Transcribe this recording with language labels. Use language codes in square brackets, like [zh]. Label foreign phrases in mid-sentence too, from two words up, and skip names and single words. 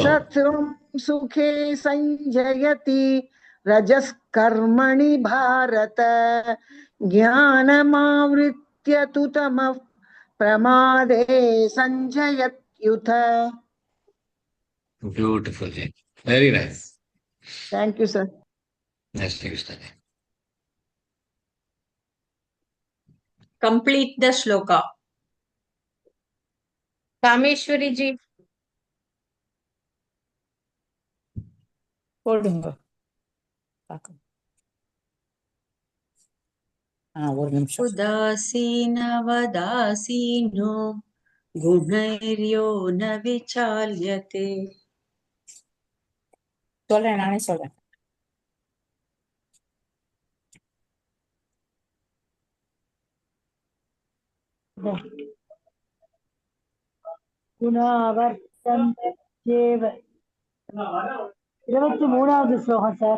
[sa] सत्त्वं सुखे सञ्जयति रजः कर्मणि भारत ज्ञानमावृत्य तु तमः प्रमादे सञ्जयत्युत. [en] பியூட்டிஃபுல் ஜி, very nice. thank you sir. நெக்ஸ்ட் கிருஷ்ணா. complete the shloka. [ta] காமேஸ்வரி ஜி. போடுங்க. ஒரு நிமிஷம். [sa] उदासीनवदासीनो गुणैर्यो न विचाल्यते. [ta] சொல்றேன், நானே சொல்றேன். குணாவர்த்தந்தேவ 23வது ஸ்லோகம் சார்.